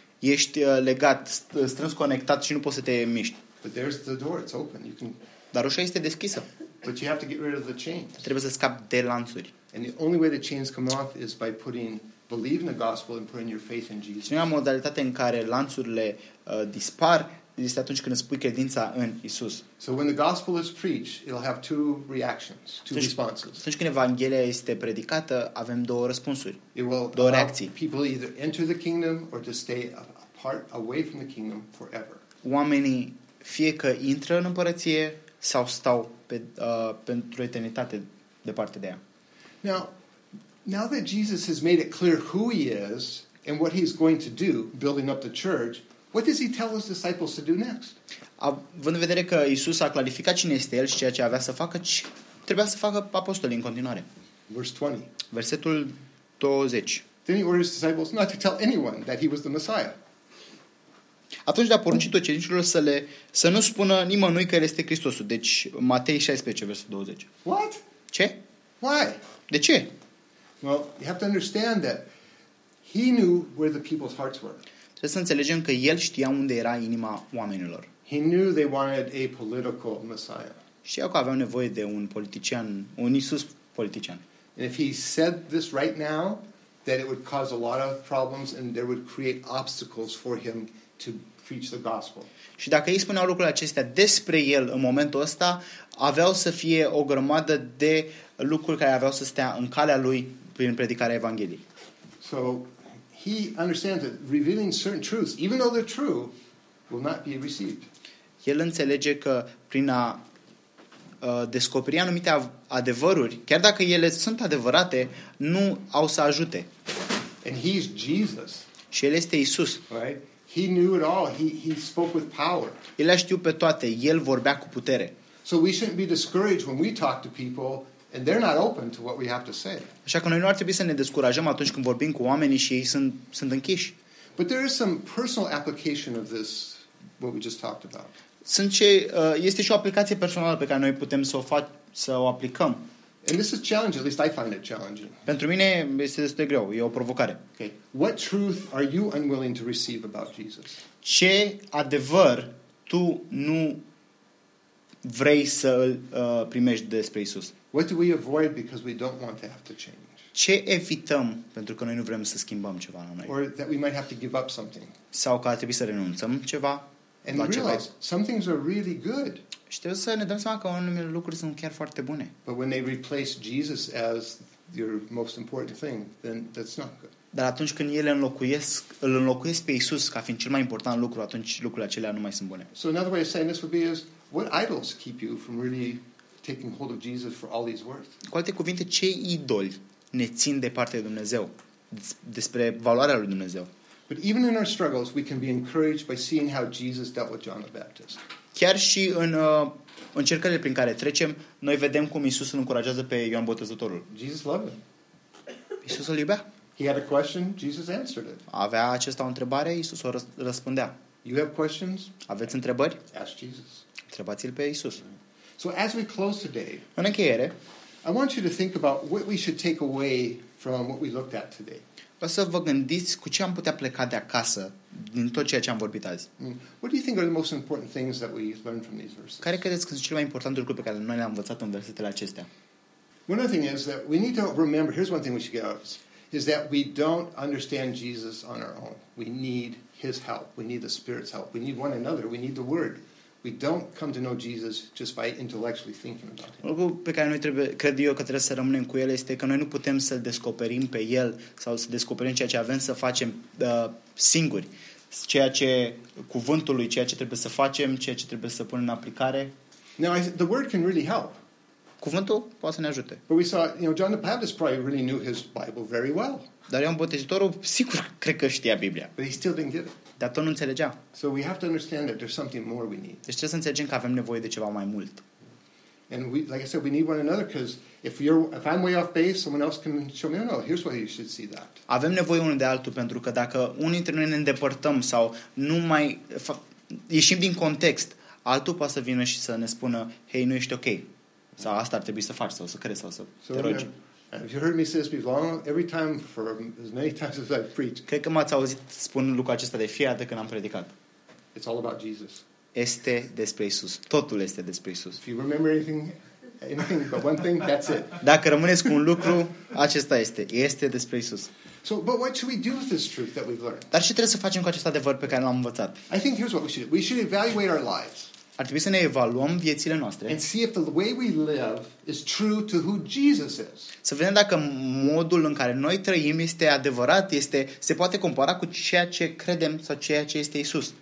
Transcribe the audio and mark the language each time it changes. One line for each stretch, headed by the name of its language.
Romanian: Ești legat, strâns conectat și nu poți să te miști.
English: But there's the door, it's open. You can.
Romanian: Dar ușa este deschisă.
English: But you have to get rid of the chains.
Romanian: Trebuie să scapi de lanțuri.
English: And the only way the chains come off is by putting believe in the gospel and putting your faith in Jesus.
Romanian: Singura modalitate în care lanțurile dispar este atunci când îți pui credința în Isus.
English: So when the gospel is preached, it'll have two reactions, two responses.
Romanian: Atunci când Evanghelia este predicată, avem două răspunsuri, două reacții.
English: It will allow people either enter the kingdom or to stay apart away from the kingdom forever.
Romanian: Oamenii fie că intră în împărăție sau stau pentru eternitate departe de ea.
English: Now that Jesus has made it clear who he is and what he's going to do building up the church, what does he tell his disciples to do next?
Romanian: Având în vedere că Iisus a clarificat cine este el și ceea ce avea să facă, ce trebuia să facă apostolii în continuare.
English: Verse 20.
Romanian: Versetul 20.
English: Then he ordered his disciples not to tell anyone that he was the Messiah.
Romanian: Atunci le-a poruncit ucenicilor să nu spună nimănui că el este Hristosul. Deci Matei 16, versetul 20.
English: What?
Romanian: Ce?
English: Why?
Romanian: De ce?
English: Well, you have to understand that he knew where the people's hearts were.
Romanian: Trebuie să înțelegem că el știa unde era inima oamenilor.
English: He knew they wanted a political Messiah.
Romanian: Știau că aveau nevoie de un politician, un Iisus politician.
English: And if he said this right now, that it would cause a lot of problems and there would create obstacles for him to preach the gospel.
Romanian: Și dacă ei spuneau lucrurile acestea despre el în momentul ăsta, aveau să fie o grămadă de lucruri care aveau să stea în calea lui prin predicarea Evangheliei.
English: So he understands that revealing certain truths, even though they're true, will not be received.
Romanian: El înțelege că prin a descoperi anumite adevăruri, chiar dacă ele sunt adevărate, nu au să ajute.
English: And he's Jesus.
Romanian: Și el este Iisus.
English: Right? He knew it all. He spoke with power.
Romanian: El le-a știut pe toate. El vorbea cu putere.
English: So we shouldn't be discouraged when we talk to people and they're not open to what we have to say.
Romanian: Așa că noi nu ar trebui să ne descurajăm atunci când vorbim cu oamenii și ei sunt închiși.
English: But there is some personal application of this what we just talked about.
Romanian: Este și o aplicație personală pe care noi putem să o aplicăm.
English: And this is challenging, at least I find it challenging.
Romanian: Pentru mine este destul de greu, e o provocare.
English: Okay. What truth are you unwilling to receive about Jesus?
Romanian: Ce adevăr tu nu vrei să îl primești despre Isus?
English: What do we avoid because we don't want to have to change?
Romanian: Ce evităm pentru că noi nu vrem să schimbăm ceva la noi?
English: Or that we might have to give up something.
Romanian: Sau că ar trebui să renunțăm ceva?
English: And realize some things are really good.
Romanian: Și trebuie să ne dăm seama că unele lucruri sunt chiar foarte bune.
English: But when they replace Jesus as your most important thing, then that's not good.
Romanian: Dar atunci când ele îl înlocuiesc pe Isus ca fiind cel mai important lucru, atunci lucrurile acelea nu mai sunt bune.
English: So another way of saying this would be is what idols keep you from really taking hold of Jesus for all he's worth?
Romanian: Cu alte cuvinte, ce idoli ne țin de parte de Dumnezeu, despre valoarea lui Dumnezeu?
English: But even in our struggles, we can be encouraged by seeing how Jesus dealt with John the Baptist.
Romanian: Chiar și în încercările prin care trecem, noi vedem cum Iisus îl încurajează pe Ioan Botezătorul.
English: Jesus loved him.
Romanian: Iisus îl iubea.
English: He had a question, Jesus answered it.
Romanian: Avea acesta o întrebare, Iisus o răspundea.
English: You have questions?
Romanian: Aveți întrebări?
English: Ask Jesus.
Romanian: Întrebați-l pe Iisus.
English: So as we close today,
Romanian: în încheiere,
English: I want you to think about what we should take away from what we looked at today.
Romanian: Vreau să vă gândiți cu ce am putea pleca de acasă din tot ceea ce am vorbit azi.
English: What do you think are the most important things that we learned from these verses?
Romanian: Care credeți că sunt cele mai importante lucruri pe care noi le-am învățat în versetele acestea?
English: One thing is that we need to remember, here's one thing we should get out of this, is that we don't understand Jesus on our own. We need his help. We need the Spirit's help. We need one another. We need the Word. We don't come to know Jesus just by intellectually thinking about him.
Romanian: Lucru pe care noi cred eu că trebuie să rămânem cu el este că noi nu putem să-l descoperim pe el sau să descoperim ceea ce avem să facem singuri. Ceea ce cuvântul lui, ceea ce trebuie să facem, ceea ce trebuie să punem în aplicare.
English: Now, the word can really help.
Romanian: Cuvântul poate să ne ajute.
English: But we saw, you know, John the Baptist probably really knew his Bible very well.
Romanian: Dar Ioan Botezătorul sigur cred că știa Biblia.
English: But he still didn't get it.
Romanian: Dar tot nu înțelegea.
English: So we have to understand that there's something more we need.
Romanian: Deci trebuie să înțelegem că avem nevoie de ceva mai mult.
English: And we, like I said, we need one another because if I'm way off base, someone else can show me. No, here's why you should see that.
Romanian: Avem nevoie unul de altul pentru că dacă unul dintre noi ne îndepărtăm sau nu mai ieșim din context, altul poate să vină și să ne spună, hei, nu ești ok. Sau asta ar trebui să faci sau să crezi sau să te rogi.
English: Have you heard me say this before? Every time, for as many times as I've preached.
Romanian: Cred că m-ați auzit spun lucrul acesta de fiecare dată când am predicat.
English: It's all about Jesus.
Romanian: Este despre Isus. Totul este despre Isus.
English: If you remember anything but one thing, that's it.
Romanian: Dacă rămâneți cu un lucru, acesta este. Este despre Isus.
English: So, but what should we do with this truth that we've learned?
Romanian: Dar ce trebuie să facem cu acest adevăr pe care l-am învățat?
English: I think here's what we should do. We should evaluate our lives.
Romanian: Ar trebui să ne evaluăm viețile noastre.
English: And see if the way we live is true to who Jesus is.
Romanian: Să vedem dacă modul în care noi trăim este adevărat, se poate compara cu ceea ce credem sau ceea ce este Isus.